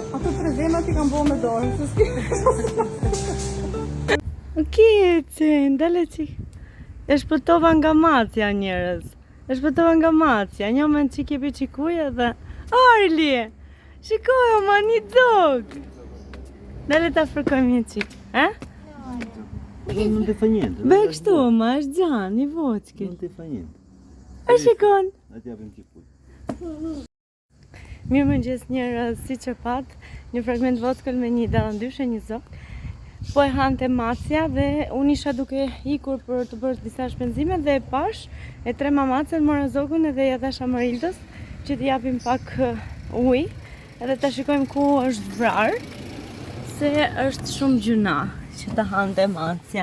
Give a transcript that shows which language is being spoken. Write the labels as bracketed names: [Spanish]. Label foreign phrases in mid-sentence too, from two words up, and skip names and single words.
[Albanian] Ato tre zemrat i kam bërë me dorë, se s'ki. Okej, ndale qik. E shpëtova nga macja njerëz. E shpëtova nga macja. Një moment që kepi qikuja dhe... Arli! Shikoj o ma një dzog! Ndale ta fërkojmë një qik. [Italian] Non ti fa niente. Beh, [Albanian] kështu o ma, është gjanë, i voçki. [Italian] Non ti fa niente. [Albanian] E shikon. Na ti japim qikuj. Mirë mëngjes njerëz, si që pat, një fragment vockël me një dallandyshe, një zog. Po e hante macja dhe unë isha duke ikur për të bërë disa shpenzime dhe e pash e tre mamacën mora zogun edhe ja dhash Amarildës që t'i japim pak ujë edhe ta shikojmë ku është vrarë se është shumë gjuna që ta hante macja.